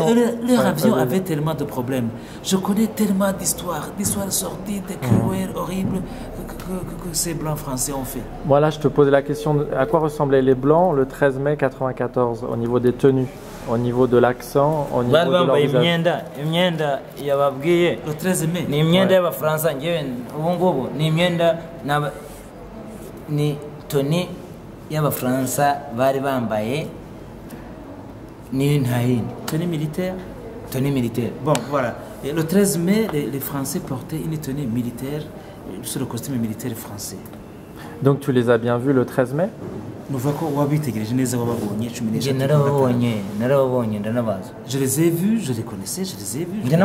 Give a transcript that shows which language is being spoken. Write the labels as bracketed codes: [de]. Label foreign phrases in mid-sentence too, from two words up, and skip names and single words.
[fr] Leur avion avait tellement de problèmes. Je connais tellement d'histoires sorties, de cruelles, horribles, que ces Blancs français ont fait. Moi, là, je te posais la question, à quoi ressemblaient les Blancs le 13 mai 94, au niveau des tenues, au niveau de l'accent, au niveau de leur visage. Le 13 mai. [rw] Ni imyenda y'Abafaransa ngewe ubu ngubu ni imyenda ni toni y'Abafaransa bari bambaye ni ntahini [fr] Tenue militaire. Tenue militaire. Bon, voilà. Et le 13 mai, les Français portaient une tenue militaire sur le costume militaire français. Donc tu les as bien vus le 13 mai? Je les ai vus, je les connaissais, je les ai vus.